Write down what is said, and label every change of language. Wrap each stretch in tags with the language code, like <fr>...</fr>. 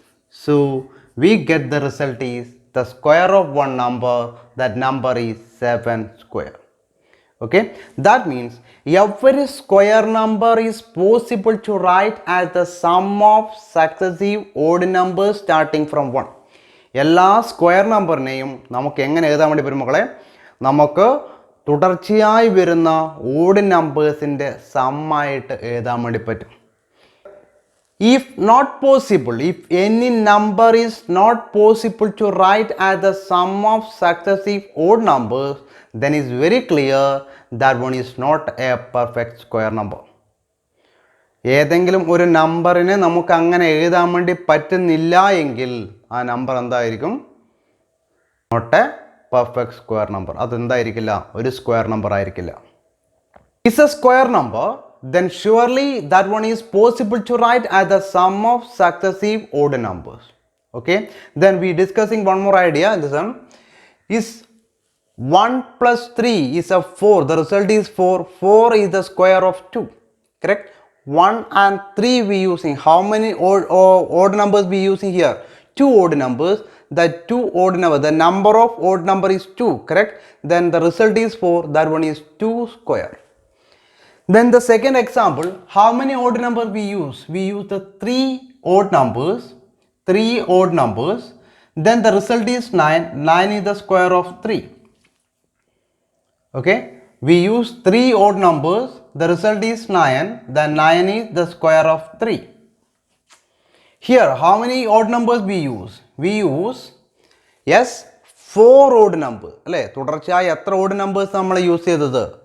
<en>So we get the result is the square of one number, that number is 7 square. Okay, that means every square number is possible to write as the sum of successive odd numbers starting from 1.</en> <ml>എല്ലാ square നമ്പറിനെയും നമുക്ക് എങ്ങനെ എഴുതാൻ വേണ്ടി വരും മക്കളെ? നമുക്ക് തുടർച്ചയായി വരുന്ന ഓഡ് നമ്പേഴ്സിൻ്റെ സമ്മായിട്ട് എഴുതാൻ വേണ്ടി പറ്റും.</ml> <en>If not possible, if any number is not possible to write as the sum of successive odd numbers, then it's very clear that one is not a perfect square number.</en> <ml>ഏതെങ്കിലും ഒരു നമ്പറിനെ നമുക്ക് അങ്ങനെ എഴുതാൻ വേണ്ടി പറ്റുന്നില്ല എങ്കിൽ ആ നമ്പർ എന്തായിരിക്കും?</ml> <en>Not a perfect square number.</en> <ml>അതെന്തായിരിക്കില്ല? ഒരു സ്ക്വയർ നമ്പർ ആയിരിക്കില്ല.</ml> <en>Is a square number then surely that one is possible to write as the sum of successive odd numbers. Okay, then we discussing one more idea. This one is 1 plus 3 is a 4. The result is 4. 4 is the square of 2. Correct? 1 and 3 we using. How many odd numbers we using here? 2 odd numbers. The 2 odd number. The number of odd number is 2. Correct? Then the result is 4. That one is 2 square. Then the second example. How many odd numbers we use? We use the 3 odd numbers. 3 odd numbers. Then the result is 9. 9 is the square of 3. Okay, we use 3 odd numbers, the result is 9, then 9 is the square of 3. Here, how many odd numbers we use? We use, yes, 4 odd numbers.</en> <ml>തുടർച്ചയായി എത്ര odd numbers നമ്മൾ use ചെയ്തത്?</ml>